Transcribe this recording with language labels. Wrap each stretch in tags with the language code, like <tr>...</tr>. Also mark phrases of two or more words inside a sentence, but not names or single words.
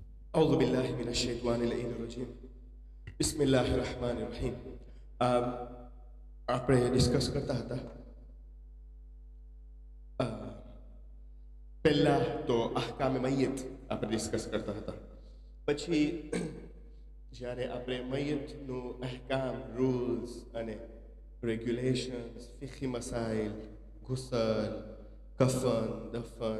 <ar>أعوذ بالله من الشيطان اللعين الرجيم بسم الله الرحمن الرحيم</ar> <gu>આપણે ડિસ્કસ કરતા હતા પહેલા તો અહકામે મય્યત આપણે ડિસ્કસ કરતા હતા પછી જ્યારે આપણે મય્યતનું અહકામ રૂલ્સ અને રેગ્યુલેશન્સ ફિક્હી મસાઇલ ગુસલ કફન દફન</gu>